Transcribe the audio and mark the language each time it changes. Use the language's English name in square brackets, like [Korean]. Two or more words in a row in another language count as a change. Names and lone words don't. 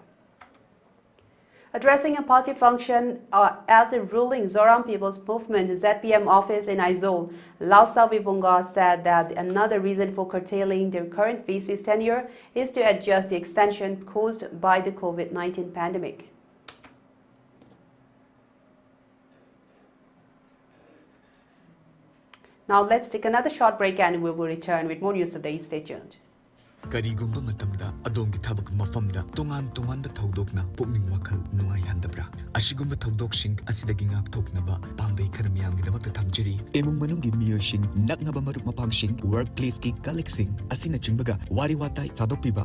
[English] Addressing a party function at the ruling Zoram People's Movement ZPM office in Aizawl, Lalsa Wibunga said that another reason for curtailing the current VC's tenure is to adjust the extension caused by the COVID-19 pandemic. Now let's take another short break and we will return with more news of the day. Stay tuned. [Manipuri] Karigumba matamda adongi thabak mafamda tongan thaudokna pukning wakhal nuai handabra ashigumba thaudoksing asidagi ngakthoknaba pambai khara miyamgidamakta thamjari emung manunggi miyoising naknaba marup mapangsing workplace ki colleaguesing asina chingbaga wari watai sadokpiba